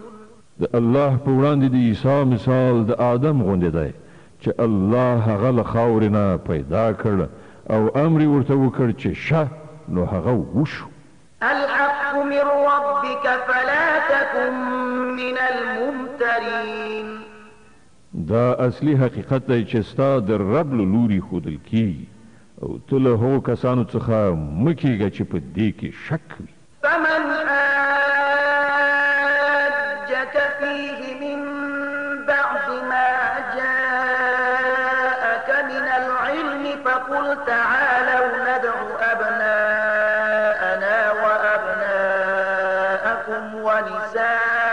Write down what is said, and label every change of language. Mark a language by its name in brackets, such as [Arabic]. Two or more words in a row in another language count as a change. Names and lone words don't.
[Pashto] د الله په وړاندې د عیسی مثال د آدم غوندې دی چې الله هغه له خاورې نه پیدا کړ او امر یې ورته وکړ چې شه نو هغه وشو [Arabic] الحق من ربك فلا تكن من الممترين [Pashto] دا اصلي حقیقت دی چې ستا د رب له لوري ښودل کیږي او ته له هغو کسانو څخه مه کیږه چې په دې کې شک وي [Arabic] فمن حاجك فيه من بعد ما جاءك من العلم فقل تعالوا ندع أبناءنا وأبناءكم ونساءنا